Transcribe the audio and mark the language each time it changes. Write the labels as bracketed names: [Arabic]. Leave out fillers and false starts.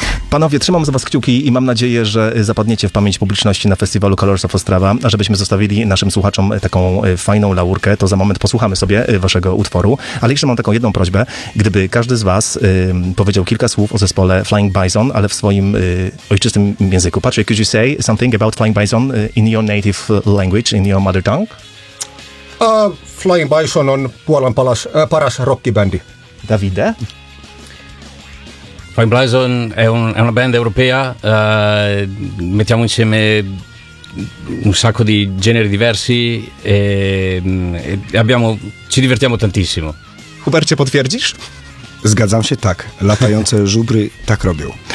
[Polish] Panowie, trzymam za was kciuki i mam nadzieję, że zapadniecie w pamięć publiczności na festiwalu Colors of Ostrava. A żebyśmy zostawili naszym słuchaczom taką fajną laurkę, to za moment posłuchamy sobie waszego utworu. Ale jeszcze mam taką jedną prośbę. Gdyby każdy z was powiedział kilka słów o zespole Flying Bison, ale w swoim ojczystym języku. [English] Patrick, could you say something about Flying Bison in your native language, in your mother tongue? [Finnish] Flying Bison on Puolan paras rocky bandy. [Polish] Davide? [Italian] Flying Bison è una band europea, mettiamo insieme un sacco di generi diversi e ci divertiamo tantissimo. [Polish] Hubercie, potwierdzisz? Zgadzam się, tak. Latające żubry tak robią.